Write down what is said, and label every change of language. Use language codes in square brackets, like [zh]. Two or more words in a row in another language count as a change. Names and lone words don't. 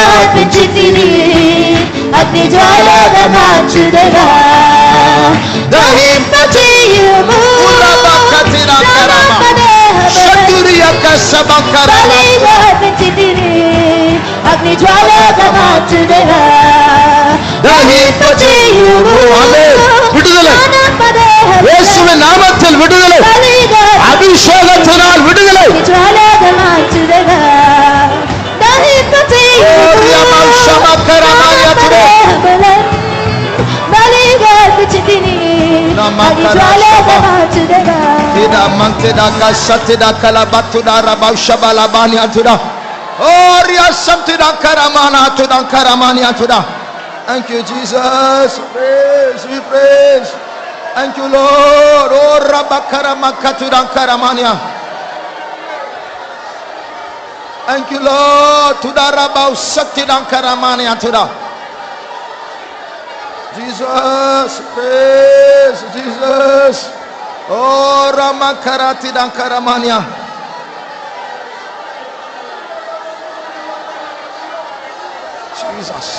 [te] అర్పించితివి, అగ్ని జ్వాలగా మార్చుదేవా. దహింపచేయుము బలిగా అర్పించితివి, అగ్ని జ్వాలగా మార్చుదేవా. దహింపచేయుము [ta] விடுதலை, இயேசுவின் நாமத்தில் விடுதலை, அபிஷேகத்தினால் விடுதலை. [te] జ్వాలగా మార్చుదేవా. బలిగా అర్పించితివి, అగ్ని జ్వాలగా మార్చుదేవా. [en] Thank you Jesus, praise, we praise. Thank you Lord. Oh rabakaramakatudankaramania. Thank you Lord. Tudarabau saktidankaramania tuda. Jesus, praise Jesus. Oh ramakaratidankaramania. Jesus.